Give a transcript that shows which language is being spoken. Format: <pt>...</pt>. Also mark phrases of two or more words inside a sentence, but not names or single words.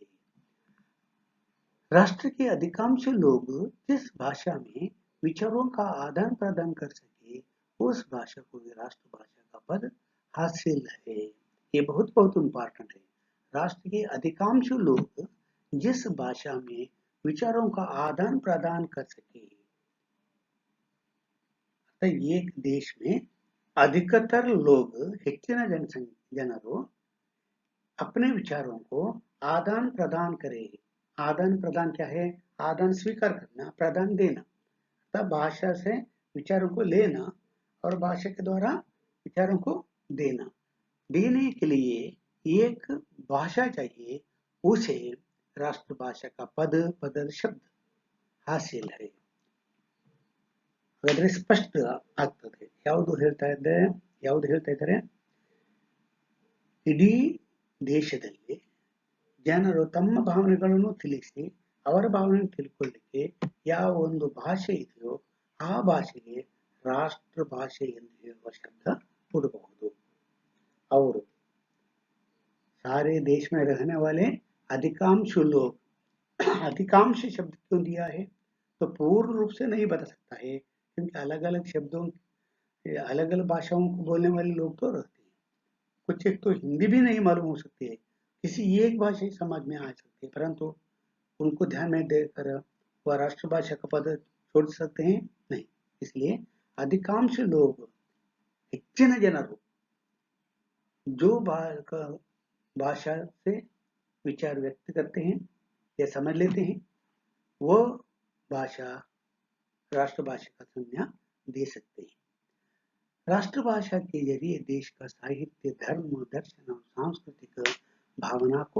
<hi>राष्ट्र के अधिकांश लोग जिस भाषा में विचारों का आदान प्रदान कर सके उस भाषा को भी राष्ट्रभाषा का पद हासिल है। ये बहुत बहुत इम्पोर्टेंट है। राष्ट्र के अधिकांश लोग जिस भाषा में विचारों का आदान प्रदान कर सके एक देश में अधिकतर लोग</hi> <kn>ಹೆಚ್ಚಿನ ಜನರು</kn> <hi>अपने विचारों को आदान प्रदान करें। आदान प्रदान क्या है आदान स्वीकार करना प्रदान देना तब भाषा से विचारों को लेना और भाषा के द्वारा विचारों को देना देने के लिए एक भाषा चाहिए उसे राष्ट्रभाषा का पद पदर शब्द हासिल है।</hi> <kn>ಹಾಗಾದ್ರೆ ಸ್ಪಷ್ಟ ಆಗ್ತದೆ ಯಾವುದು ಹೇಳ್ತಾ ಇದ್ದಾರೆ ಇಡೀ ದೇಶದಲ್ಲಿ ಜನರು ತಮ್ಮ ಭಾವನೆಗಳನ್ನು ತಿಳಿಸಿ ಅವರ ಭಾವನೆಯನ್ನು ತಿಳ್ಕೊಳ್ಳಿಕ್ಕೆ ಯಾವ ಒಂದು ಭಾಷೆ ಇದೆಯೋ ಆ ಭಾಷೆಗೆ ರಾಷ್ಟ್ರ ಭಾಷೆ ಎಂದು ಹೇಳುವ ಶಬ್ದ ಕೊಡಬಹುದು</kn> <hi>और सारे देश में रहने वाले अधिकांश लोग अधिकांश शब्द क्यों दिया है तो पूर्ण रूप से नहीं बता सकता है क्योंकि अलग अलग शब्दों अलग अलग भाषाओं को बोलने वाले लोग तो रहते हैं कुछ एक तो हिंदी भी नहीं मालूम हो सकती है किसी एक भाषा ही समझ में आ सकती है परंतु उनको ध्यान में देकर वह राष्ट्रभाषा का पद छोड़ सकते हैं नहीं इसलिए अधिकांश लोग</hi> <kn>ಹೆಚ್ಚಿನ ಜನರು</kn> <hi>जो भाषा से विचार व्यक्त करते हैं या समझ लेते हैं वो भाषा राष्ट्रभाषा का संज्ञा दे सकते हैं। राष्ट्रभाषा के जरिए देश का साहित्य धर्म दर्शन और सांस्कृतिक भावना को</hi>